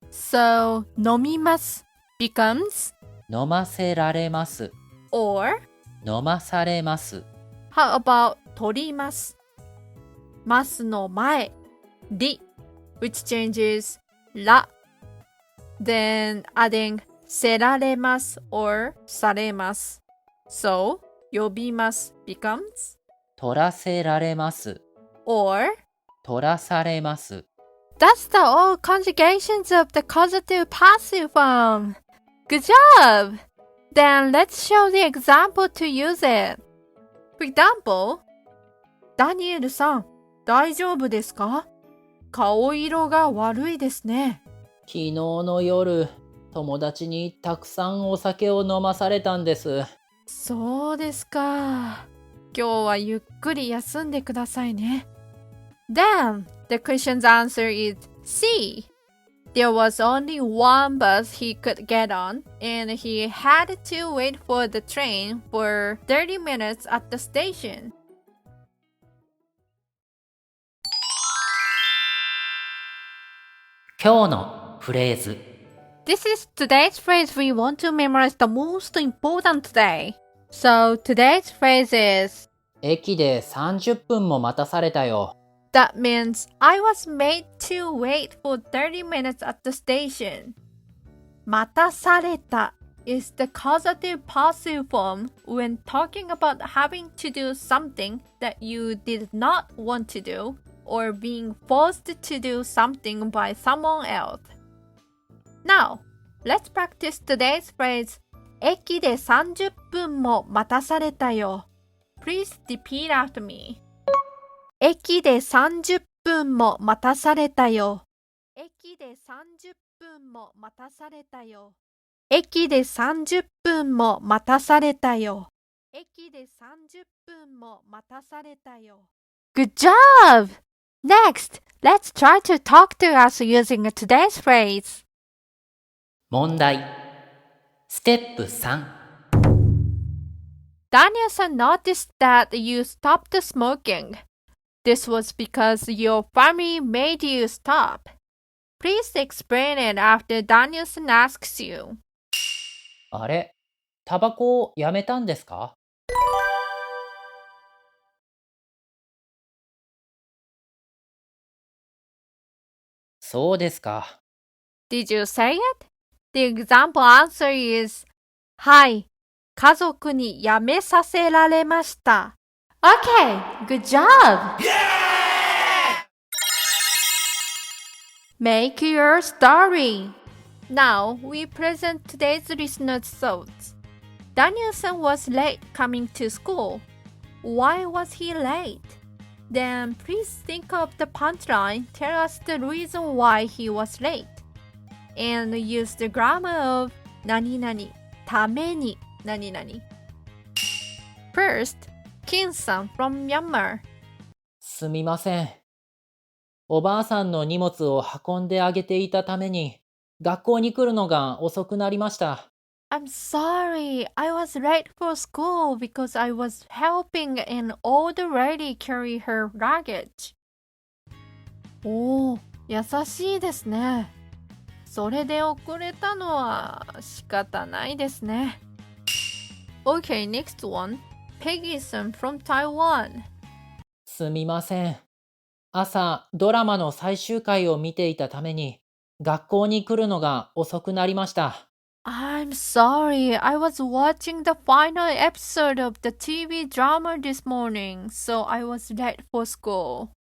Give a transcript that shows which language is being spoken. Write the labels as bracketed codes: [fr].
[en] So, [ja] 飲みます [en] becomes [ja] 飲ませられます。 [en] or [ja] 飲まされます。 [en] how about [ja] 取ります。ますの前、り [en] which changes [ja] ら [en] then adding [ja] せられます [en] or [ja] されます。 [en] So, [ja] 呼びます [en] becomes [ja] 取らせられます。 [en] or [ja] 取らされます。 [en] That's the all conjugations of the causative passive form. Good job! Then let's show the example to use it. For example, [ja] ダニエルさん、大丈夫ですか？顔色が悪いですね。昨日の夜、友達にたくさんお酒を飲まされたんです。そうですか。今日はゆっくり休んでくださいね。 [en] Then, the question's answer is C. There was only one bus he could get on, and he had to wait for the train for 30 minutes at the station. [ja] 今日のフレーズ。 [en] This is today's phrase we want to memorize the most important today. So today's phrase is [ja] 駅で30分も待たされたよ。 [en] That means I was made to wait for 30 minutes at the station. [ja] 待たされた [en] is the causative passive form when talking about having to do something that you did not want to do or being forced to do something by someone else. Now, let's practice today's phrase [ja] 駅で30分も待たされたよ. [en] Please repeat after me. [ja] 駅で30分も待たされたよ。駅で30分も待たされたよ。駅で30分も待たされたよ。駅で30分も待たされたよ。 [en] Good job! Next, let's try to talk to us using today's phrase. [ja] 問題。ステップ3。 [en] Danielle-san noticed that you stopped smoking.This was because your family made you stop. Please explain it after Danielle-san asks you. [ja] あれ、タバコをやめたんですか？そうですか。 [en] Did you say it? The example answer is [ja] はい、家族にやめさせられました。 [en] Okay, good job! Make your story. Now, we present today's listener's thoughts. Daniel-san was late coming to school. Why was he late? Then please think of the punchline, tell us the reason why he was late. And use the grammar of [ja] 何々、ために何々. [en] First, Kim-san from Myanmar. [ja] すみません。おばあさんの荷物を運んであげていたために、学校に来るのが遅くなりました。 [en] I'm sorry, I was late for school because I was helping an old lady carry her luggage. [ja] おー、優しいですね。それで遅れたのは仕方ないですね。 [en] Okay, next one. Peggy-san from Taiwan. [ja] すみません。朝、ドラマの最終回を見ていたために、学校に来るのが遅くなりました。 [en] I'm sorry, I was watching the final episode of the TV drama this morning, so I was late for school.